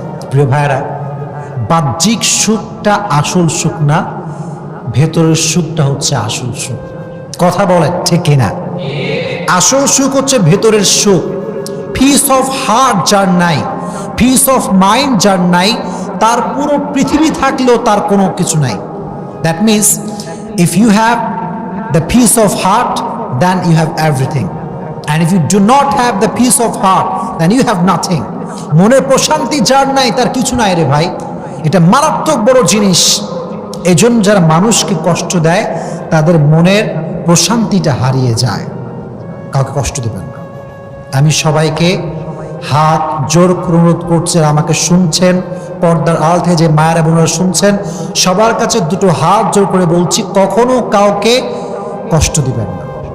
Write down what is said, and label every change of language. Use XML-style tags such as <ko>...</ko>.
<bn>প্রিয় ভাইয়েরা, বাহ্যিক সুখটা আসল সুখ না, ভেতরের সুখটা হচ্ছে আসল সুখ। কথা বলে ঠিক কিনা? আসল সুখ হচ্ছে ভেতরের সুখ।</bn> <en>peace of heart</en> <bn>যার নাই,</bn> <en>peace of mind</en> <bn>যার নাই, তার পুরো পৃথিবী থাকলেও তার কোনো কিছু নাই।</bn> <en>That means if you have the peace of heart, then you have everything, and if you do not have the peace of heart, then you have nothing.</en> <bn>মনের প্রশান্তি যার নাই, তার কিছু নাই রে ভাই। এটা মারাত্মক বড় জিনিস। এজন্য যারা মানুষকে কষ্ট দেয়, তাদের মনের প্রশান্তিটা হারিয়ে যায়। কাউকে কষ্ট দেবেন না। আমি সবাইকে হাত জোর করে অনুরোধ করছি, আমাকে শুনছেন, পর্দার আড়াল থেকে যে মায়েরা বোনেরা শুনছেন, সবার কাছে দুটো হাত জোর করে বলছি, কখনো কাউকে কষ্ট দিবেন না।</bn>